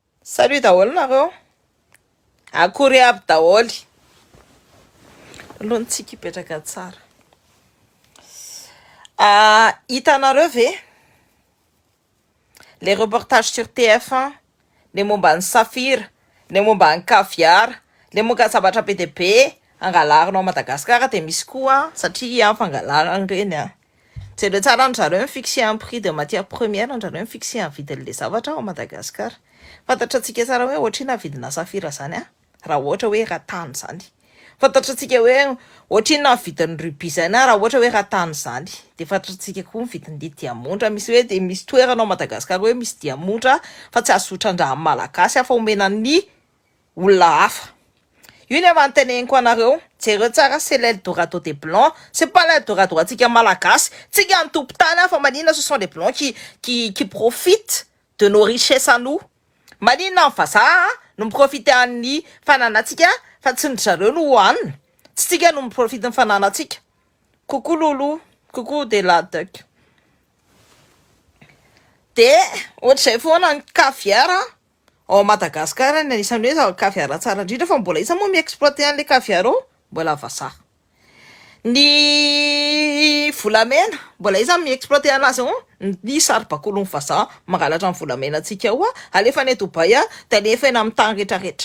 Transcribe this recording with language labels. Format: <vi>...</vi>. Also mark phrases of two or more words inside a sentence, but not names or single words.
<mg>Salut daholo nareo. Akory aby daholo. Alohantsika hipetraka tsara. Hitanareo ve</mg> <fr>les reportages sur TF1,</fr> <mg>les momba ny Safira, les momba ny Caviar, les momba zavatra be dia be angalarinao Madagasikara dia misy koa satria fangalarana reny jereo tsara anjareo mifixé</mg> <fr>un prix de matière première,</fr> <mg>anjareo mifixé un vidin'le zavatra ao Madagasikara. Fantatra antsika tsara hoe ohatrina vidina Safira zany raha ohatra hoe ratany zany. Fantatra antsika hoe ohatrina vidin'ny rubis zany raha ohatra hoe ratany zany. De fantatra antsika koa ny vidin'le diamondra, misy hoe de misy toerana ao Madagasikara hoe misy diamondra fa tsy azo sotran-draha malagasy afa omena ny olona hafa. Io ny avanteneniko anareo, jereo tsara</mg> <fr>c'est l'Eldorado des blancs, c'est pas l'Eldorado</fr> <mg>antsika malagasy, tsika ny tompon-tany fa maninona</mg> <fr>ce sont les blancs qui profitent de nos richesses à nous.</fr> <mg>Maninona ny vazaha no miprofite amin'ny fananantsika fa tsy ny zareo no hohanina. Tsy tsika no miprofite ny fananantsika.</mg> <fr>Coucou Loulou, coucou de la duck.</fr> <mg>De ohatr'izay foana ny caviar ao Madagasikara ny anisan'ny hoe caviar tsara indrindra fa mbola isa moa mi-exploiter an'le caviar mbola vazaha. Ny volamena mbola iza mi-exploiter anazy ny saribakolony vazaha mangalatra ny volamena antsika alefa any Dubai dia alefa eny amin'ny tany rehetrarehetra.</mg>